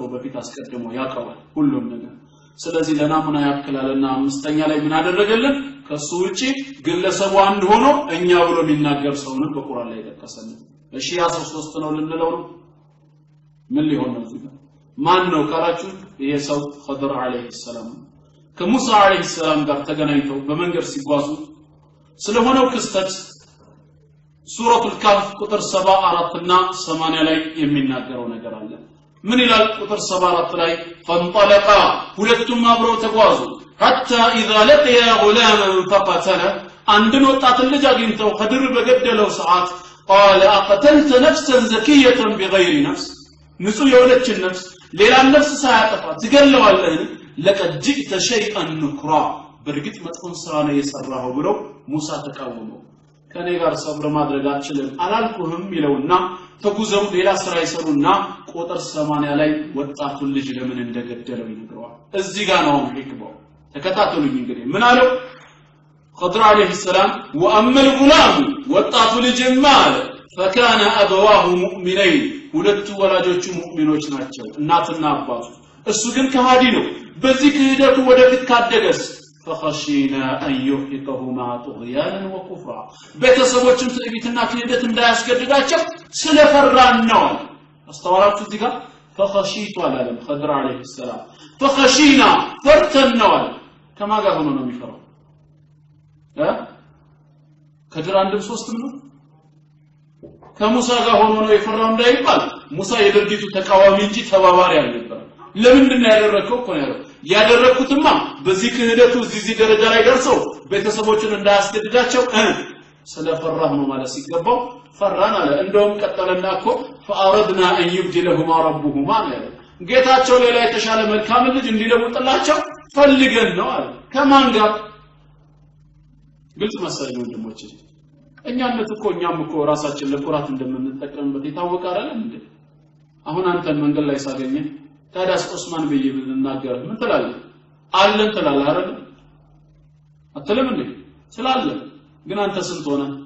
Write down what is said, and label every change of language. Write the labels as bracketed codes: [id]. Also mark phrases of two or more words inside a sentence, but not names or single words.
[am] በፊት አስቀድሞ ያቀዋል ሁሉም ነገር ስለዚህ ለናሙና ያክላልና አምስተኛ ላይ ምን አደረገልን ከሱ ውጪ ግለሰቡ አንድ ሆኖ እኛ ብሎ የሚናገር ሰውን በቁርአን ላይ ተከሰነ እሺ ያ ሰው ሶስት ነው ልንለው ነው ምን ሊሆን ነው እዚህ ማን ነው ካላችሁ ይሄ ሰው ኸድር [ar] عليه السلام [am] ከሙሳ [ar] عليه السلام [am] ጋር ተገናኝተው በመንገድ ሲጓዙ ስለሆነው ክስተት ሱረቱል ካፍ ቁጥር 74 እና 80 ላይ የሚናገረው ነገር አለ ምን ይላል ቁጥር 74 ላይ فانطلقا ሁለቱም አብረው ተጓዙ [ar] حتى اذا لقيا غلاما فقتله [am] አንድን ወጣት ልጅ አግኝተው ኸድር በገደለው ሰዓት [ar] قال اقتلت نفسا زكيه بغير نفس [am] ንጹህ የሆነችን ነፍስ ሌላ ነፍስ ሳያጠፋ ትገለዋለህ [ar] لقد جئت شيئا نكرا [am] በርግጥ መጥፎን ስራ ነው የሰራው ብለው ሙሳ ተቃወመው ከኔ ጋር ሰብር ማድረግ አልችልም አላልኩህም ይለውና ተጉዘው ሌላ ስራ ይሰሩና ቁጥር 80 ላይ ወጣቱን ልጅ ለምን እንደገደለው ይነግረዋል እዚህ ጋር ነው ህክማው ተከታተሉኝ እንግዲህ ምን አለው ኸድር [ar] عليه السلام وأما الغلام [am] ወጣቱ ልጅማ አለ [ar] فكان ابواه مؤمنين [am] ሁለቱ ወላጆቹ ሙእሚኖች ናቸው እናትና አባቱ እሱ ግን ከሃዲ ነው በዚህ ክህደቱ ወደፊት ካደገስ [ar] فخشينا ان يحقهما طغيانا وكفرا [am] ቤተሰቦችን ትዕቢትና ክህደት እንዳያስገድዳቸው ስለፈራን ነው አስተዋራችሁ እዚህ ጋር [ar] فخشيت على الخضر عليه السلام فخشينا فرتنا كما [am] ጋር ሆኖ ነው የሚፈራው ከድር አንድም ሶስትም ነው ከሙሳ ጋር ሆኖ ነው የፈራው እንዳይባል ሙሳ የድርጊቱ ተቃዋሚ እንጂ ተባባሪ አልነበረም ለምንድን ነው ያደረከው እኮ ነው ያደረኩትማ በዚህ ክህደቱ እዚህ ደረጃ ላይ ደርሰው ቤተሰቦችን እንዳያስገድዳቸው ስለፈራህ ነው ማለት ሲገባው ፈራን አለ እንደውም ቀጠለና እኮ [ar] فأردنا أن يبدلهما ربهما [am] ማለት ጌታቸው ሌላ የተሻለ መልካም ልጅ እንዲለውጥላቸው ፈልገን ነው አለ ከማን ጋር ግልጽ መሰለኝ ወንድሞቼ እኛነት እኮ እኛም እኮ ራሳችን ለኩራት እንደምንጠቀምበት የታወቀ አይደል እንዴ አሁን አንተን መንገድ ላይ ሳገኘ ታዲያስ ዑስማን በየ ብንናገር ምን ትላለህ አለን ትላለህ አይደል አትልም እንዴ ስላለ ግን አንተ ስንት ሆነ